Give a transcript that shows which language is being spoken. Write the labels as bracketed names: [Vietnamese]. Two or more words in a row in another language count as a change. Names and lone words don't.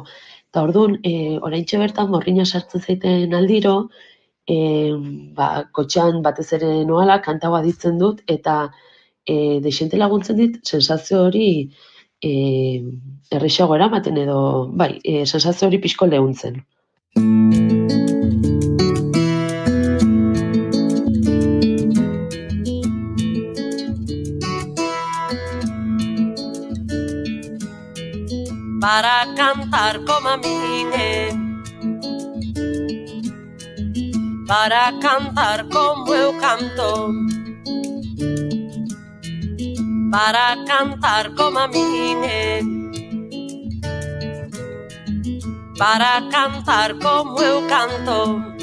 [Basque] Eta orduan, oraintxe bertan morrina sartzen zaiten aldiro, kotxean batez ere noala, kantagoa ditzen dut, eta desente laguntzen dit, sensazio hori errexago eramaten edo, sensazio hori pixko lehuntzen. [Galician] Para cantar como a mí, para cantar como eu canto, para cantar como a mí, para cantar como eu canto.